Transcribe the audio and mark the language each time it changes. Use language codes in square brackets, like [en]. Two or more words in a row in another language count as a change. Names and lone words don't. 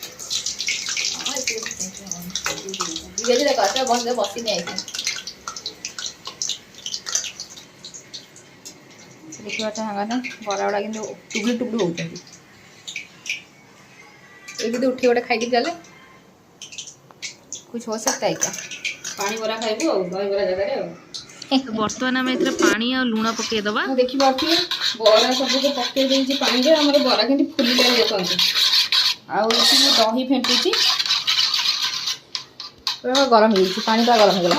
[or] ଧୀରେ ଧୀରେ କର, ବସିନି ଆଇଛି। ଦେଖିପାରୁଛ ସାଙ୍ଗମାନେ ବରା ଗୁଡ଼ା କିନ୍ତୁ ଟୁବୁଲି ଟୁବୁଲି ହଉଛନ୍ତି। ଏମିତି ଉଠି ଗୋଟେ ଖାଇକି ଚାଲେ, [hi] कुछ हो सकता है क्या? [or] ପାଣି ବରା ଖାଇବୁ ଆଉ ଦହିବରା ଜାଗାରେ ଆଉ। ବର୍ତ୍ତମାନ ଆମେ ଏଥିରେ ପାଣି ଆଉ ଲୁଣ ପକେଇଦେବା। ଦେଖିପାରୁଥିବେ ବରା ସବୁକୁ ପକେଇ ଦେଇଛି ପାଣିରେ, ଆମର ବରା କେମିତି ଫୁଲିଲାଣି ଦେଖନ୍ତୁ। ଆଉ ଏଠି ମୁଁ ଦହି ଫେଣ୍ଟୁଛି। ଗରମ ହେଇଯାଇଛି, ପାଣିଟା ଗରମ ହେଇଗଲା।